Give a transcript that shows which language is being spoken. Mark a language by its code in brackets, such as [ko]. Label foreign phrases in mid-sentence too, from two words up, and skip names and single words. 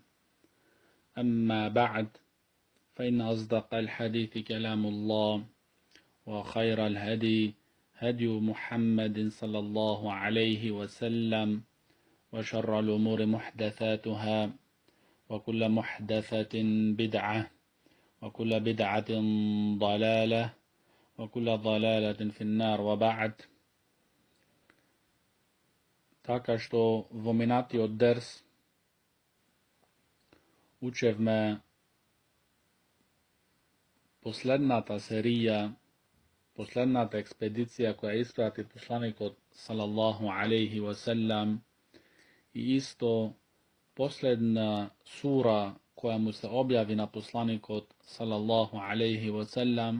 [ar] أما بعد، فإن أصدق الحديث كلام الله، وخير الهدي هدي محمد صلى الله عليه وسلم، وشر الأمور محدثاتها، وكل محدثة بدعة، وكل بدعة ضلالة، وكل ضلالة في النار. وبعد. [mk] Така што во минатиот дерс учевме последната серија, последната експедиција која испрати посланикот [ar] صلى الله عليه وسلم, [mk] и исто последна сура која му се објави на посланикот [ar] صلى الله عليه وسلم.